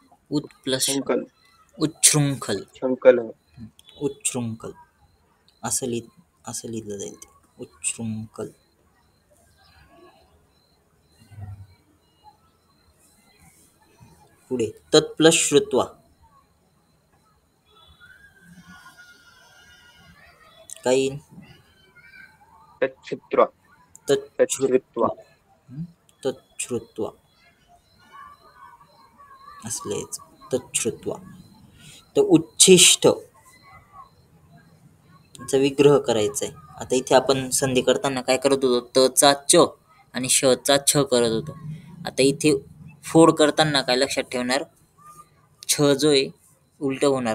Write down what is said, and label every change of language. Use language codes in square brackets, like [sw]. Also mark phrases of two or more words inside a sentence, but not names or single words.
[sa] उत प्लस शंकल उच्छृंखल. शंकल [mr] उच्छृंखल असं लिहिलं जाईल ते. [sa] उच्छृंखल. पुढे तत् प्लस श्रुत्वा. [mr] काय येईल? [sa] तच्छ्रुत्वा तच्छ्रुत्वा. तच्छ्रुत्वा असलेच तच्छ्रुत्वा. [mr] तर उच्छिष्ट चा विग्रह करायचा आहे. आता इथे आपण संधी करताना काय करत होतो? त चा च आणि श चा छ करत होतो. आता इथे फोड करताना काय लक्षात ठेवणार? छ जो आहे उलट होणार.